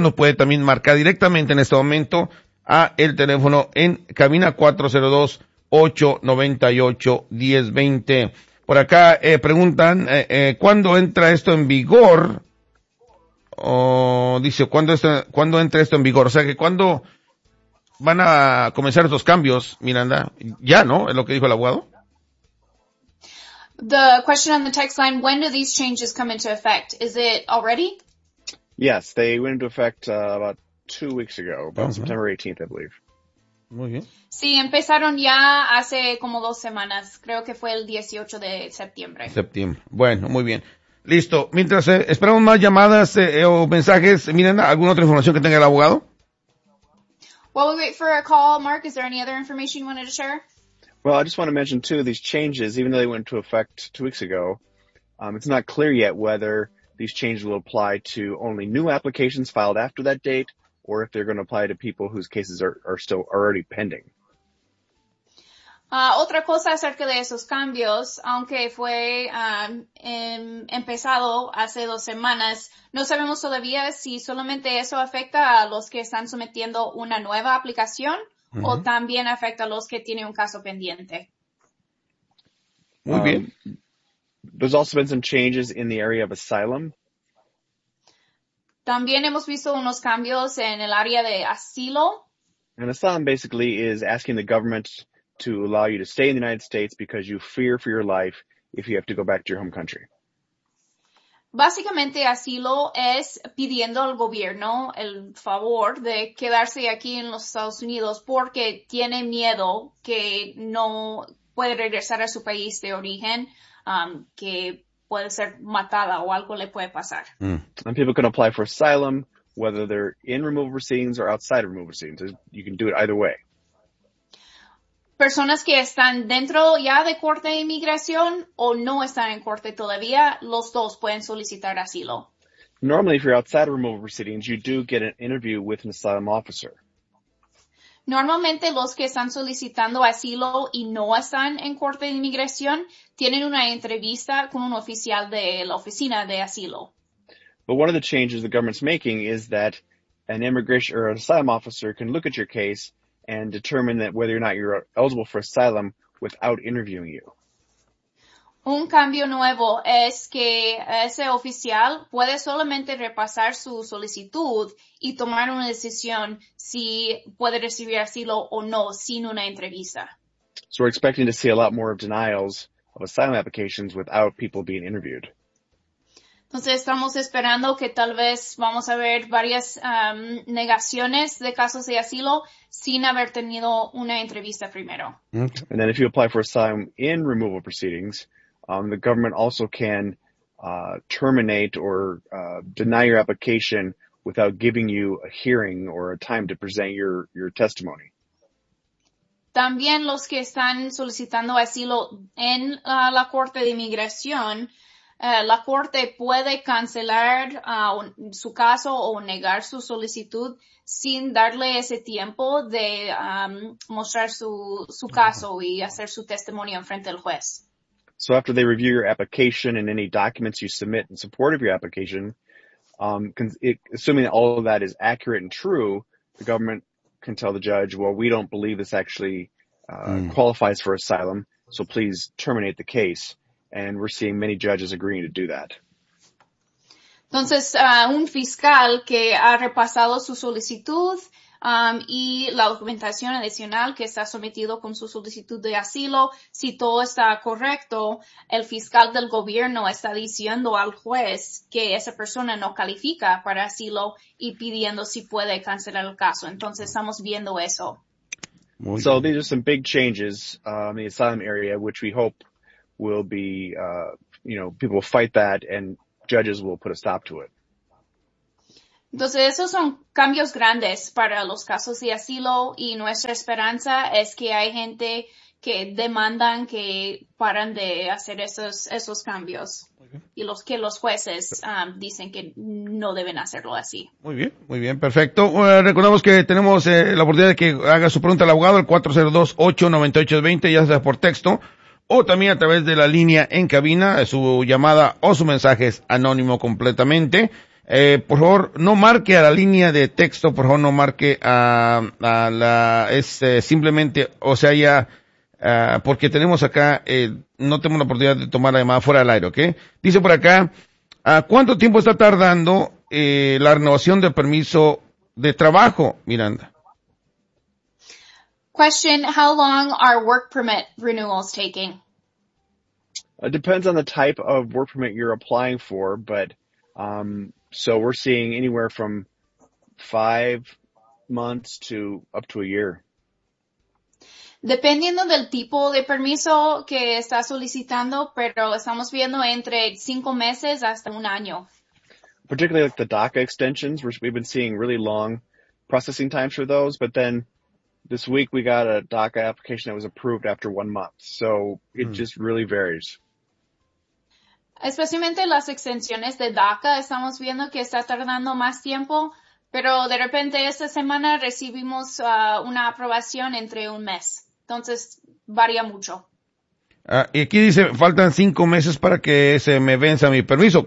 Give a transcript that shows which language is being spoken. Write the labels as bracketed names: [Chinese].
[Spanish] Nos puede también marcar directamente en este momento a el teléfono en cabina, 402-898-1020. Por acá preguntan, ¿cuándo entra esto en vigor? Dice, ¿cuándo entra esto en vigor? O sea, que ¿cuándo van a comenzar estos cambios, Miranda? Ya, ¿no? Es lo que dijo el abogado. [English] The question on the text line, when do these changes come into effect? Is it already? Yes, they went into effect about 2 weeks ago, about September 18th, I believe. [Spanish] Muy bien. Sí, empezaron ya hace como 2 semanas. Creo que fue el 18 de septiembre. Septiembre. Bueno, muy bien. Listo. Mientras esperamos más llamadas o mensajes, miren, ¿alguna otra información que tenga el abogado? [English] While we wait for a call, Mark, is there any other information you wanted to share? Well, I just want to mention, too, these changes, even though they went into effect 2 weeks ago, it's not clear yet whether these changes will apply to only new applications filed after that date, or if they're going to apply to people whose cases are still already pending. [Spanish] Otra cosa acerca de esos cambios, aunque fue empezado hace 2 semanas, no sabemos todavía si solamente eso afecta a los que están sometiendo una nueva aplicación, uh-huh, o también afecta a los que tienen un caso pendiente. Muy bien. [English] There's also been some changes in the area of asylum. [Spanish] También hemos visto unos cambios en el área de asilo. [English] And asylum basically is asking the government to allow you to stay in the United States because you fear for your life if you have to go back to your home country. [Spanish] Básicamente, asilo es pidiendo al gobierno el favor de quedarse aquí en los Estados Unidos porque tiene miedo que no puede regresar a su país de origen, que puede ser matada o algo le puede pasar. Mm. [English] And people can apply for asylum, whether they're in removal proceedings or outside of removal proceedings. You can do it either way. [Spanish] Personas que están dentro ya de corte de inmigración o no están en corte todavía, los dos pueden solicitar asilo. [English] Normally, if you're outside of removal proceedings, you do get an interview with an asylum officer. [Spanish] Normalmente, los que están solicitando asilo y no están en corte de inmigración tienen una entrevista con un oficial de la oficina de asilo. [English] But one of the changes the government's making is that an immigration or an asylum officer can look at your case and determine that whether or not you're eligible for asylum without interviewing you. [Spanish] Un cambio nuevo es que ese oficial puede solamente repasar su solicitud y tomar una decisión si puede recibir asilo o no sin una entrevista. [English] So we're expecting to see a lot more of denials of asylum applications without people being interviewed. [Spanish] Entonces, estamos esperando que tal vez vamos a ver varias negaciones de casos de asilo sin haber tenido una entrevista primero. [English] And then if you apply for asylum in removal proceedings, the government also can terminate or deny your application without giving you a hearing or a time to present your testimony. [Spanish] También los que están solicitando asilo en la Corte de Inmigración, la corte puede cancelar su caso o negar su solicitud sin darle ese tiempo de mostrar su caso y hacer su testimonio en frente del juez. [English] So after they review your application and any documents you submit in support of your application, assuming all of that is accurate and true, the government can tell the judge, well, we don't believe this actually qualifies for asylum, so please terminate the case. And we're seeing many judges agreeing to do that. [Spanish] Entonces, un fiscal que ha repasado su solicitud y la documentación adicional que está sometido con su solicitud de asilo, si todo está correcto, el fiscal del gobierno está diciendo al juez que esa persona no califica para asilo y pidiendo si puede cancelar el caso. Entonces, estamos viendo eso. Muy bien. [English] So these are some big changes in the asylum area, which we hope will be, people fight that and judges will put a stop to it. [Spanish] Entonces, esos son cambios grandes para los casos de asilo y nuestra esperanza es que hay gente que demandan que paran de hacer esos cambios y los que los jueces dicen que no deben hacerlo así. Muy bien, perfecto. Bueno, recordamos que tenemos la oportunidad de que haga su pregunta al abogado, el 402-898-20, ya sea por texto o también a través de la línea en cabina, su llamada o su mensaje es anónimo completamente. Por favor, no marque a la línea de texto, por favor, no marque a la, es simplemente, o sea, ya, porque tenemos acá, no tenemos la oportunidad de tomar la llamada fuera del aire, ¿ok? Dice por acá, ¿cuánto tiempo está tardando la renovación del permiso de trabajo, Miranda? [English] Question, how long are work permit renewals taking? It depends on the type of work permit you're applying for, but, so we're seeing anywhere from 5 months to up to a year. [Spanish] Dependiendo del tipo de permiso que está solicitando, pero estamos viendo entre 5 meses hasta un año. [English] Particularly like the DACA extensions, we've been seeing really long processing times for those, but then this week we got a DACA application that was approved after 1 month. So it just really varies. [Spanish] Especialmente las extensiones de DACA, estamos viendo que está tardando más tiempo, pero de repente esta semana recibimos una aprobación entre un mes. Entonces, varía mucho. Y aquí dice, faltan 5 meses para que se me venza mi permiso.